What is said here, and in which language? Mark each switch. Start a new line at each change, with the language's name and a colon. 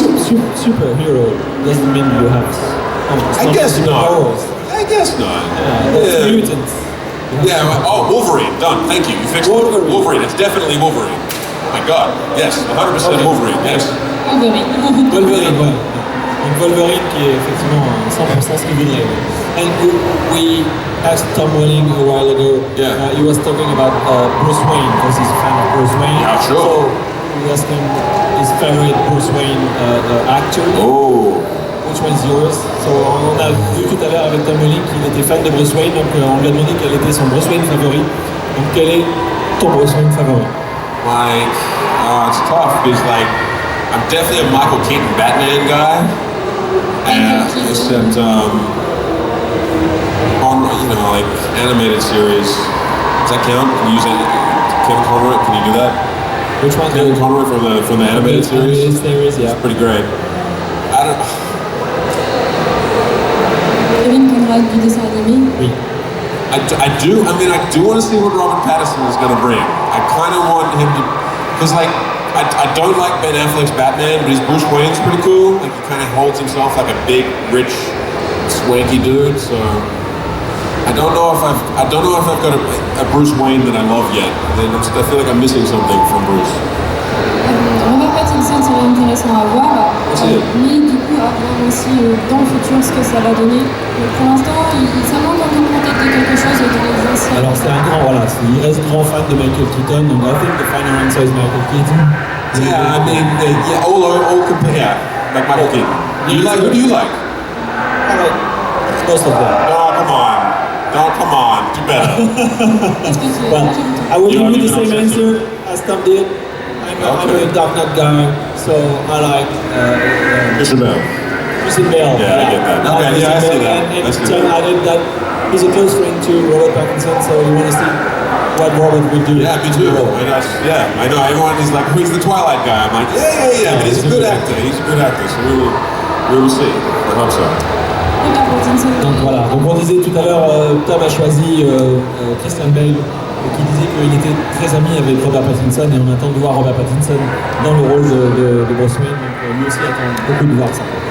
English: superhero doesn't mean you have. I guess not. Powers. I guess not. Yeah. Mutants. Yeah. Wolverine. Done. Thank you. You fixed Wolverine. It's definitely Wolverine. Oh my God. Yes. 100% Wolverine. Yes.
French: Wolverine. Ouais. Donc Wolverine qui est effectivement 100% ce qu'il voudrait.
English: And we asked Tom Welling a while ago. Yeah. He was talking about Bruce Wayne because he's a fan of Bruce Wayne. Yeah, sure. So we asked him his favorite Bruce Wayne actor. Oh. Which one is yours?
French: So on a vu tout à l'heure avec Tom Welling qu'il était fan de Bruce Wayne, donc on lui a demandé quel était son Bruce Wayne favori. Donc quel est ton Bruce Wayne favori?
English: Like, it's tough because like I'm definitely a Michael Keaton Batman guy. Except on like animated series. Does that count? Can you use Kevin Conroy? Can you do that? Which one? Kevin Conroy from the animated series. Animated series, yeah. It's pretty great.
French: Kevin Conroy du dessin animé. Oui.
English: I do want to see what Robert Pattinson is going to bring. I kind of want him to, because like. I don't like Ben Affleck's Batman, but his Bruce Wayne's pretty cool. Like he kind of holds himself like a big, rich, swanky dude. So I don't know if I've got a Bruce Wayne that I love yet. I feel like I'm missing something from Bruce.
French: Robert Pattinson serait intéressant à voir, mais du coup à voir aussi dans le futur ce que ça va donner. Mais pour l'instant, ça manque encore peut-être de quelque chose de les anciens. Alors c'est un grand, il reste grand fan de Michael Keaton, donc
English: I think the final answer is Michael Keaton. Yeah, I mean, all compare, like Michael Keaton. Who do you like? I like most of them. Come on, do better. Well, I will give you the same answer as Tom did. I'm a Dark Knight guy, so I like Christian Bale. Christian Bale. Yeah, I get that. Okay, yeah, I see that. And Tom added that he's a close friend to Robert Pattinson, so you want to see what Robert would do. Yeah, me too. I know. Everyone is like, who's the Twilight guy? I'm like, yeah. But he's a good actor. So we will see. I hope so.
French: Donc voilà. Donc on disait tout à l'heure, Tom a choisi Christian Bale et qui disait qu'il était très ami avec Robert Pattinson et on attend de voir Robert Pattinson dans le rôle de Bruce Wayne, donc lui aussi attend beaucoup de voir ça.